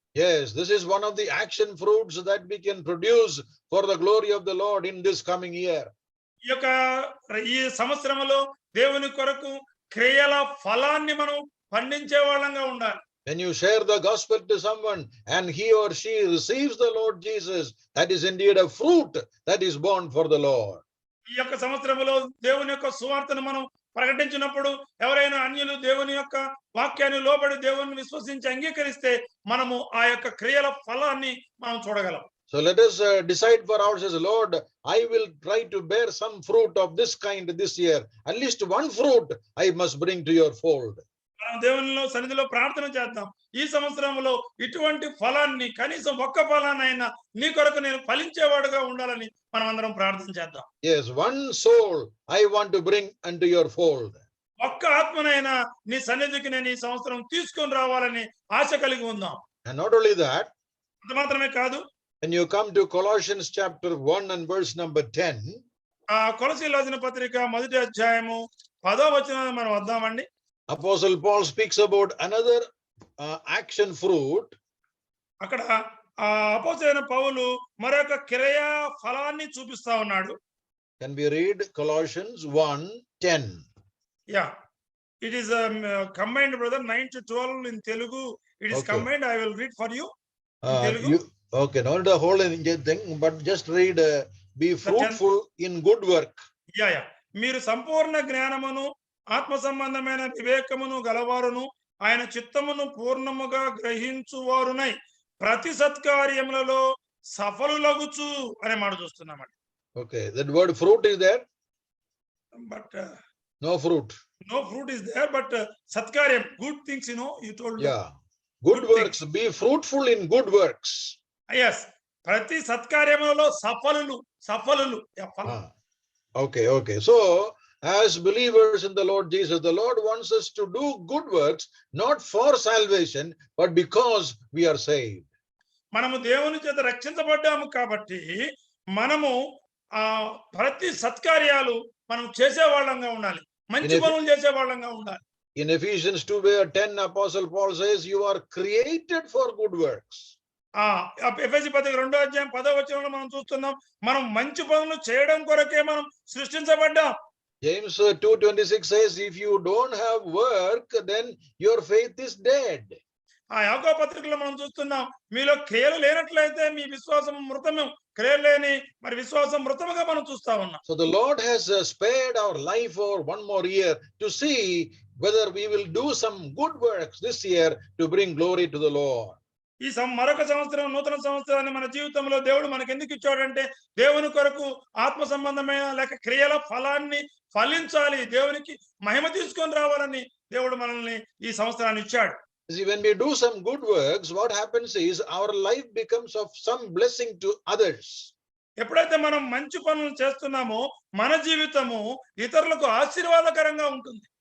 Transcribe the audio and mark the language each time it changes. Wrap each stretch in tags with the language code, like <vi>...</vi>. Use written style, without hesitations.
<en>Yes, this is one of the action fruits that we can produce for the glory of the Lord in this coming year.</en> <te>ఈ సంవత్సరంలో దేవుని కొరకు క్రియల ఫలాన్ని మనం పండించే వాళ్ళంగా ఉండాలి.</te> <en>When you share the gospel to someone and he or she receives the Lord Jesus, that is indeed a fruit that is born for the Lord.</en> <te>ఈ యొక్క సంవత్సరంలో దేవుని యొక్క సువార్తను మనం ప్రకటించినప్పుడు ఎవరైనా అన్యులు దేవుని యొక్క వాక్యాన్ని లోబడి దేవుని విశ్వసించి అంగీకరిస్తే మనము ఆ యొక్క క్రియల ఫలాన్ని మనం చూడగలం.</te> <en>So let us decide for ourselves, Lord, I will try to bear some fruit of this kind this year. At least one fruit I must bring to your fold.</en> <te>మనం దేవునిలో సన్నిధిలో ప్రార్థన చేద్దాం. ఈ సంవత్సరంలో ఇటువంటి ఫలాన్ని, కనీసం ఒక్క ఫలాన్నైనా నీ కొరకు నేను ఫలించేవాడుగా ఉండాలని మనం అందరం ప్రార్థన చేద్దాం.</te> <en>Yes, one soul I want to bring unto your fold.</en> <te>ఒక్క ఆత్మనైనా నీ సన్నిధికి నేను ఈ సంవత్సరం తీసుకొని రావాలని ఆశ కలిగి ఉందాం.</te> <en>And not only that,</en> <te>అంత మాత్రమే కాదు,</te> <en>when you come to Colossians chapter 1 and verse number 10,</en> <te>ఆ కొలసీయులకు రాసిన పత్రిక 1వ అధ్యాయము 10వ వచనాన్ని మనం వద్దామండి.</te> <en>Apostle Paul speaks about another action fruit.</en> <te>అక్కడ అపోస్తలుడైన పౌలు మరొక క్రియా ఫలాన్ని చూపిస్తా ఉన్నాడు.</te> <en>Can we read Colossians 1:10? Yeah, it is combined, brother, 9 to 12 in Telugu. It is Okay. combined. I will read for you in Telugu. Okay, not the whole thing, but just read, be fruitful in good work. Yeah.</en> <te>మీరు సంపూర్ణ జ్ఞానమును ఆత్మ సంబంధమైన వివేకమును గలవారును ఆయన చిత్తమును పూర్ణముగా గ్రహించువారునై ప్రతి సత్కార్యములలో సఫలులగుచు అనే మాట చూస్తున్నామండి.</te> <en>Okay, that word fruit is there? But No fruit. no fruit is there, but సత్కార్యం, good things, you told. Yeah. Good Good works. Be fruitful in good works.</en> <te>Yes, ప్రతి సత్కార్యములలో సఫలులు. Yeah, ఫలం.</te> <en>Okay. So, as believers in the Lord Jesus, the Lord wants us to do good works, not for salvation, but because we are saved.</en> <te>మనము దేవుని చేత రక్షించబడ్డాము కాబట్టి మనము ప్రతి సత్కార్యాలు మనం చేసే వాళ్ళంగా ఉండాలి, మంచి పనులు చేసే వాళ్ళంగా ఉండాలి.</te> <en>In Ephesians 2:10, Apostle Paul says, you are created for good works.</en> <te>ఎఫెసీ పత్రిక 2వ అధ్యాయం 10వ వచనంలో మనం చూస్తున్నాం, మనం మంచి పనులు చేయడం కొరకే మనం సృష్టించబడ్డాం.</te> <en>James 2:26 says, if you don't have work, then your faith is dead.</en> <te>యాకోబు పత్రికలో మనం చూస్తున్నాం, మీలో క్రియలు లేనట్లయితే మీ విశ్వాసం మృతమే. క్రియలు లేని మరి విశ్వాసం మృతముగా మనం చూస్తా ఉన్నాం.</te> <en>So the Lord has spared our life for one more year to see whether we will do some good works this year to bring glory to the Lord.</en> <te>ఈ మరొక సంవత్సరం, నూతన సంవత్సరాన్ని మన జీవితంలో దేవుడు మనకు ఎందుకు ఇచ్చాడంటే దేవుని కొరకు ఆత్మ సంబంధమైన లేక క్రియల ఫలాన్ని ఫలించాలి, దేవునికి మహిమ తీసుకొని రావాలని దేవుడు మనల్ని ఈ సంవత్సరాన్ని ఇచ్చాడు.</te> <en>See, when we do some good works, what happens is our life becomes of some blessing to others.</en> <te>ఎప్పుడైతే మనం మంచి పనులు చేస్తున్నామో మన జీవితము ఇతరులకు ఆశీర్వాదకరంగా ఉంటుంది.</te>